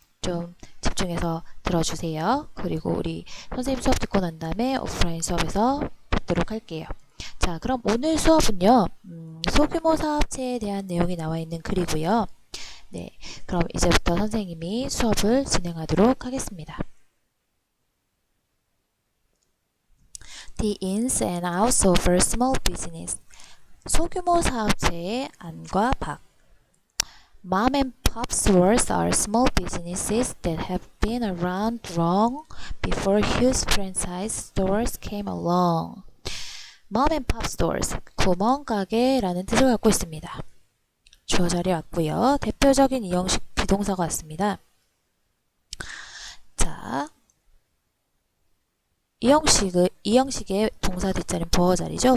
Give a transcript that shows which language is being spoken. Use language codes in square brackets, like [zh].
[ko] 좀 집중해서 들어주세요. 그리고 우리 선생님 수업 듣고 난 다음에 오프라인 수업에서 뵙도록 할게요. 자, 그럼 오늘 수업은요. 소규모 사업체에 대한 내용이 나와 있는 글이고요. 네, 그럼 이제부터 선생님이 수업을 진행하도록 하겠습니다. [en] The ins and outs of a small business. [ko] 소규모 사업체의 안과 밖. [en] Mom and pop stores are small businesses that have been around long before huge franchise stores came along. Mom and pop stores, [ko] 구멍가게라는 뜻을 갖고 있습니다. 주어 자리에 왔고요. 대표적인 이형식 비동사가 왔습니다. 자, 이형식의 동사 뒷자리는 보어 자리죠.